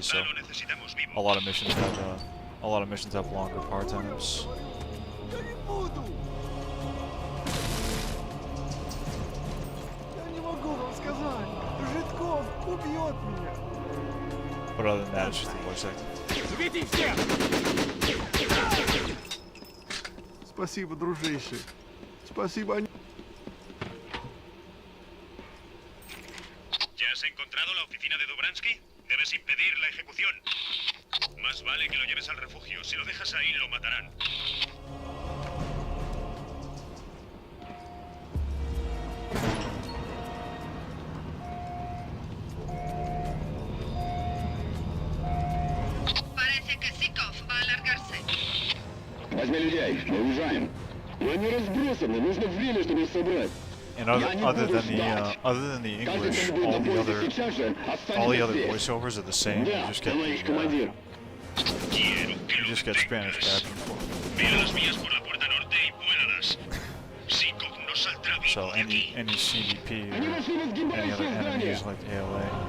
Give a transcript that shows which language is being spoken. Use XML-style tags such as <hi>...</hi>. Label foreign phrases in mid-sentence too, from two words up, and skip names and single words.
<en>So a lot of missions have longer part times. But other than that, it's just the voice acting.</en> <ru>Спасибо, дружище. Спасибо.</ru> <es>¿Ya has encontrado la oficina de Dobransky? Debes impedir la ejecución. Más vale que lo lleves al refugio. Si lo dejas ahí, lo matarán. Parece que Syphon va a alargarse.</es> <ru>Возьми людей, мы уезжаем. Но они разбросаны, нужно время, чтобы их собрать.</ru> <en>And other than the English, all the other voiceovers are the same. You just get Spanish back and forth. So any CDP or any other enemies like ALA.</en>